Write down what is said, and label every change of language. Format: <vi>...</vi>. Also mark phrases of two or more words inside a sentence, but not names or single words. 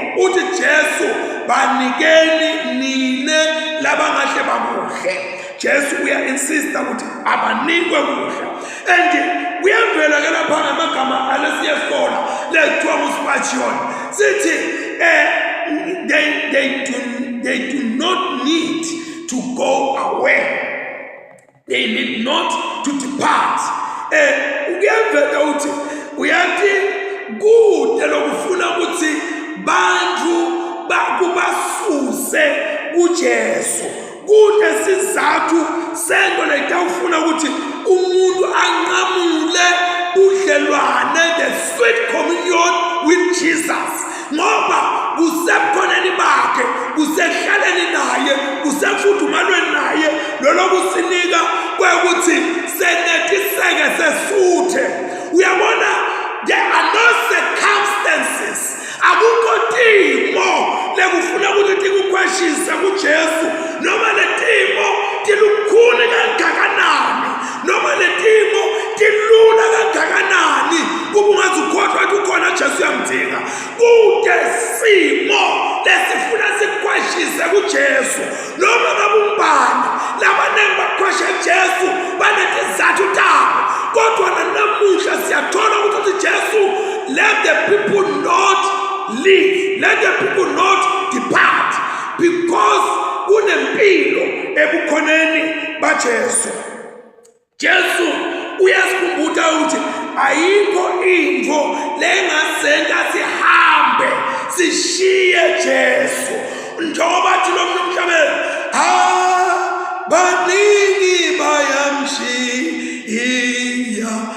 <ss>Uthi Jesu banikeni nine labangahle bakuhle. Jesu insista ukuthi abanikwe kuhle. And kuyavela ke lapha ngamagama alesiyeskola lekuthiwa nguSpurgeon sithi</ss> <en>they do not need to go away. They need not to depart.</en> <ss>Kuyavela ukuthi uyathi kude lokufuna ukuthi bantu bakubasuse kuJesu. Kude sizathu sento letawufuna ukuthi umuntu anqamule udlelwane,</ss> <en>the sweet communion with Jesus.</en> <ss>Ngoba kusekhoneni bakhe, kusehlaleni naye, kusefudumalweni naye, lolo kusinika kwekuthi senetiseke sesuthe. Uyabona,</ss> <en>there are no circumstances,</en> <ss>akukho timo lekufuna ukuthi tikukhweshise kuJesu, noma letimo tilukhuni kangakanani, noma letimo tilula kangakanani, kuba ungazukhohlwa ukuthi ukhona Jesu yamdinga. Kude simo lesifuna sikhweshise kuJesu, noma ngabumbani labanengi bakhweshe Jesu banetizathu tabo, kodwa namuhla siyathola ukuthi Jesu,</ss> <en>let the people not leave, let the people not depart, because</en> <ss>kunempilo ebukhoneni baJesu. Jesu uyasikhumbuza ukuthi ayikho into lengasenza sihambe sishiye Jesu. Njengoba thi lo muntu emhlabeni baningi bayamshiya</ss>